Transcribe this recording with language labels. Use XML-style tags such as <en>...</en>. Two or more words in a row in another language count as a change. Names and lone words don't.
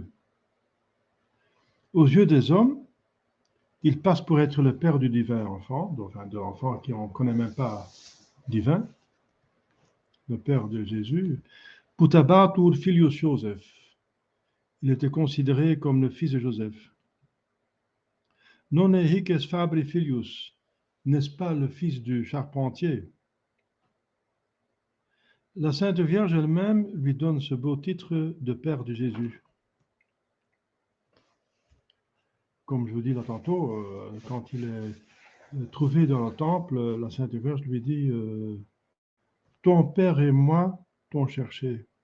<fr>Aux yeux des hommes, il passe pour être le père du divin enfant, enfin de l'enfant qui on ne connaît même pas divin, le père de Jésus.</fr> <la>Putabatur filius Joseph.</la> <fr>Il était considéré comme le fils de Joseph.</fr> <la>Non hic fabri filius,</la> <fr>n'est-ce pas le fils du charpentier? La Sainte Vierge elle-même lui donne ce beau titre de père de Jésus. Comme je vous dis là tantôt, quand il est trouvé dans le temple, la Sainte Vierge lui dit ton père et moi t'ont cherché.</fr>